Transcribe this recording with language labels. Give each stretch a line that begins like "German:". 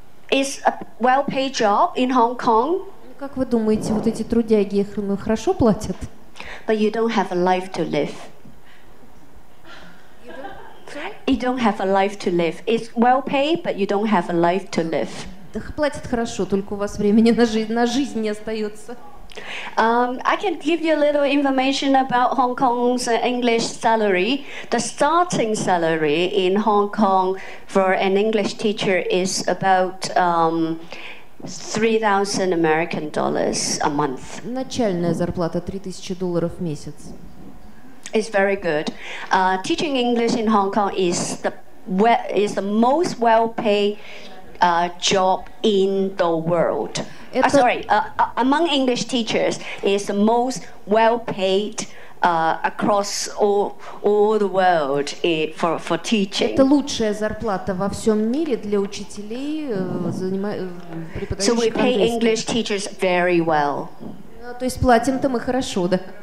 English: It's a well-paid job in Hong Kong.
Russian: Как вы думаете, вот эти трудяги их хорошо платят?
English: But you don't have a life to live. You don't have a life to live. It's well-paid, but you don't have a life to live.
Russian: Платят хорошо, только у вас времени на жизнь не остается.
English: I can give you a little information about Hong Kong's English salary. The starting salary in Hong Kong for an English teacher is about 3,000 American dollars a month.
Russian: Начальная зарплата $3,000 в месяц.
English: It's very good. Teaching English in Hong Kong is the most well-paid job in the world. Among English teachers, is the most well-paid across all the world for teaching.
Russian: Это лучшая зарплата во всем мире для учителей, преподающих
English: So we pay English teachers very well.
Russian: То есть платим-то мы хорошо, да?